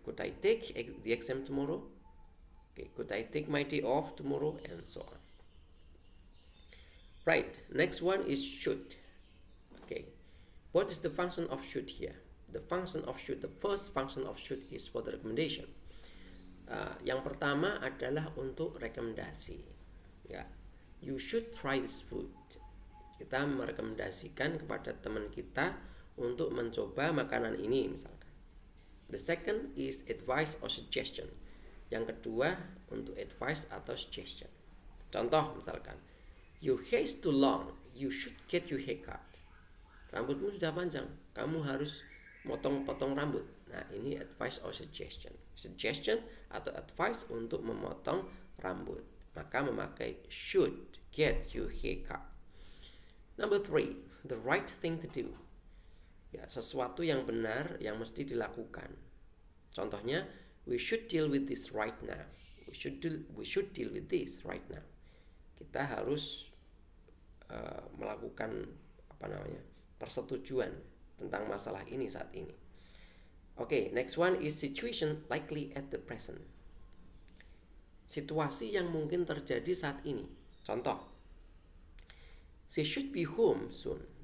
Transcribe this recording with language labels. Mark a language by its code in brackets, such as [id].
[en] Could I take the exam tomorrow? Okay, could I take my day off tomorrow? And so on. Right, next one is should. Okay, what is the function of should here? The function of should, the first function of should is for the recommendation. [id] Yang pertama adalah untuk rekomendasi. [en] Ya, you should try this food. [id] Kita merekomendasikan kepada teman kita untuk mencoba makanan ini misalkan. [en] The second is advice or suggestion. [id] Yang kedua untuk advice atau suggestion. Contoh misalkan, [en] your hair is too long, you should get your hair cut. [id] Rambutmu sudah panjang, kamu harus potong rambut. Nah, ini advice or suggestion. Suggestion atau advice untuk memotong rambut. Maka memakai [en] should get your hair cut. Number 3, the right thing to do. [id] Ya, sesuatu yang benar yang mesti dilakukan. [en] Contohnya, we should deal with this right now. We should deal with this right now. [id] Kita harus melakukan persetujuan tentang masalah ini saat ini. [en] Oke, next one is situation likely at the present. [id] Situasi yang mungkin terjadi saat ini. Contoh, [en] she should be home soon.